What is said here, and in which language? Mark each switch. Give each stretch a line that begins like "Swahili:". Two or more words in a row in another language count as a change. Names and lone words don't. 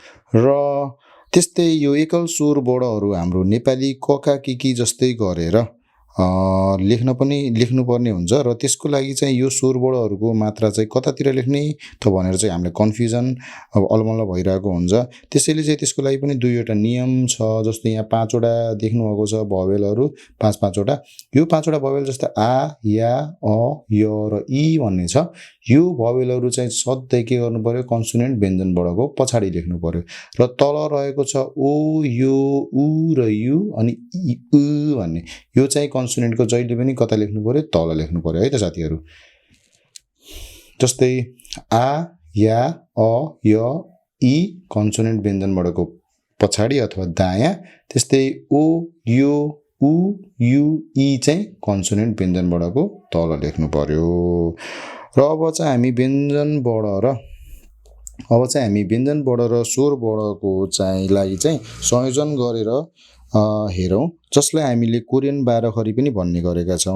Nepali: र त्यस्तै यो एकल स्वर वर्णहरू हाम्रो नेपाली कका किकी जस्तै गरेर लेख्नुपर्ने हुन्छ र त्यसको लागि चाहिँ यो स्वर वर्णहरूको मात्रा चाहिँ कतातिर लेख्ने त भनेर चाहिँ हामीले कन्फ्युजन अलमल्ल भइरहेको हुन्छ। त्यसैले चाहिँ त्यसको लागि पनि दुईवटा नियम छ। जस्तो यहाँ 5वटा देख्नुभएको छ भवेलहरू, 5-5वटा। यो 5वटा भवेल जस्तो आ, या, अ, य र इ भन्ने छ। यो भवेलहरू चाहिँ सधैँ के गर्नु पर्यो, कन्सोनेन्ट व्यञ्जन वर्णको पछाडि लेख्नु पर्यो। र तल रहेको छ ओ, यो, उ र यु अनि इ, उ भन्ने, यो चाहिँ कन्सोनेन्टको जहिले पनि कता लेख्नु पर्यो, तल लेख्नु पर्यो है त साथीहरू। जस्तै आ, या, अ, य, इ कन्सोनेन्ट व्यञ्जन वर्णको पछाडि अथवा दायाँ। त्यस्तै ओ, यो, उ, यु, इ चाहिँ कन्सोनेन्ट व्यञ्जन वर्णको तल लेख्नु पर्यो। र अब चाहिँ हामी व्यञ्जन वर्ण र स्वर वर्णको चाहिँ लागि चाहिँ संयोजन गरेर हेरौँ, जसलाई हामीले कोरियन 12 खरी पनि भन्ने गरेका छौँ।